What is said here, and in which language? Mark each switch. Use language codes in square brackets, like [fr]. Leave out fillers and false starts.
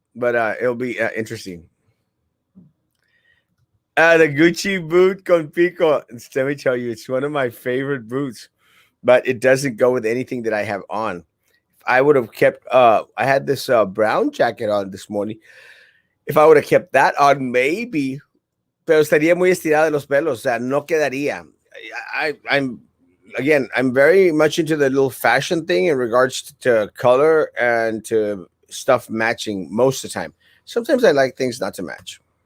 [en] But it'll be interesting. The Gucci boot [es] con pico. [en] Let me tell you, it's one of my favorite boots, but it doesn't go with anything that I have on. I would have kept I had this brown jacket on this morning. If I would have kept that on, maybe, [es] pero estaría muy estirada de los pelos, o sea, no quedaría. [en] I'm again, I'm very much into the little fashion thing in regards to color and to stuff matching most of the time. Sometimes I like things not to match.